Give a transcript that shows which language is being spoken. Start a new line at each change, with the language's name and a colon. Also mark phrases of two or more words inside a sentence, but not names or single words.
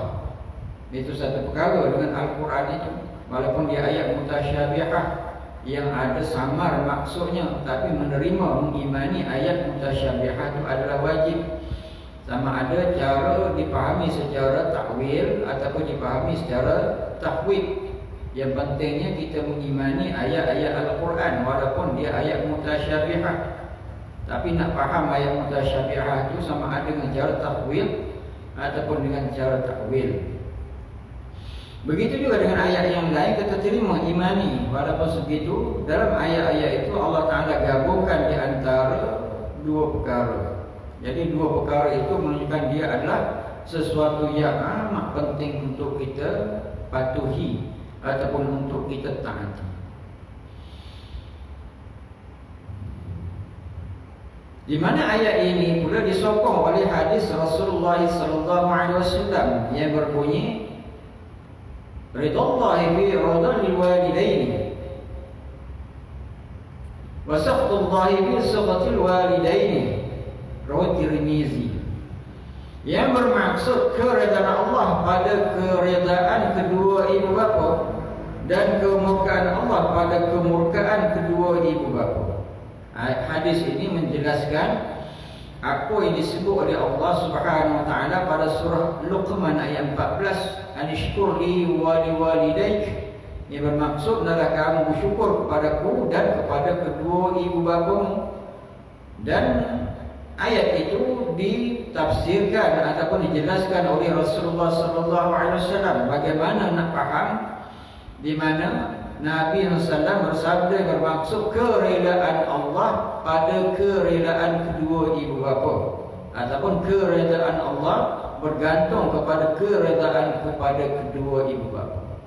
Malay: Itu satu perkara dengan Al-Quran itu. Walaupun dia ayat mutasyabihah yang ada samar maksudnya, tapi menerima, mengimani ayat mutasyabihah itu adalah wajib. Sama ada cara dipahami secara takwil ataupun dipahami secara takwid. Yang pentingnya kita mengimani ayat-ayat Al-Quran walaupun dia ayat mutasyabihah. Tapi nak faham ayat mutasyabihah itu sama ada dengan cara takwil ataupun dengan cara takwil. Begitu juga dengan ayat yang lain, kita terima, imani. Walaupun segitu, dalam ayat-ayat itu Allah Ta'ala gabungkan di antara dua perkara. Jadi dua perkara itu menunjukkan dia adalah sesuatu yang amat penting untuk kita patuhi ataupun untuk kita taati. Di mana ayat ini pula disokong oleh hadis Rasulullah
Arabic: صلى الله عليه وسلم
Malay: yang berbunyi
Arabic: رضى الله في رضى الوالدين وسخط الله في سخط الوالدين,
Malay: riwayat Tirmizi. Yang bermaksud keredaan Allah pada keredaan kedua ibu bapa dan kemurkaan Allah pada kemurkaan kedua ibu bapa. Hadis ini menjelaskan apa yang disebut oleh
Arabic: الله سبحانه وتعالى
Malay: pada surah Luqman ayat 14,
Arabic: أن اشكر لي ولوالديك.
Malay: Yang bermaksud adalah kamu bersyukur kepadaku dan kepada kedua ibu bapamu. Dan ayat itu ditafsirkan ataupun dijelaskan oleh Rasulullah
Arabic: صلى الله عليه وسلم
Malay: bagaimana nak faham, di mana Nabi SAW bersabda bermaksud kerelaan Allah pada kerelaan kedua ibu bapa, ataupun kerelaan Allah bergantung kepada keredaan kepada kedua ibu bapa.